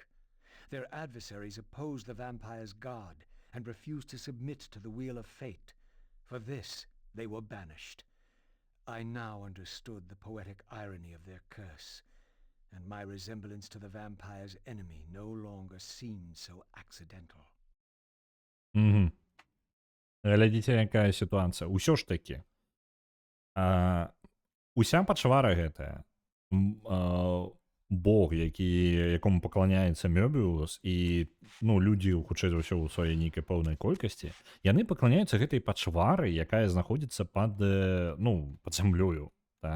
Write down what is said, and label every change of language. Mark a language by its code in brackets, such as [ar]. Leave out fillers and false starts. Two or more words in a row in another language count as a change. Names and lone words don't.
[en] Their adversaries opposed the vampires' god, and refused to submit to the wheel of fate. For this, they were banished. I now understood the poetic irony of their curse, and my resemblance to the vampire's enemy no longer seemed so accidental. [be] Глядзіце, якая сітуацыя. Усё ж такі. Уся пачвара гэтая. Бог, якому пакланяецца Мёбіус, і людзі, хутчэй за ўсё, у сваёй нейкай пэўнай колькасці, яны пакланяюцца гэтай пачвары, якая знаходзіцца пад зямлёю.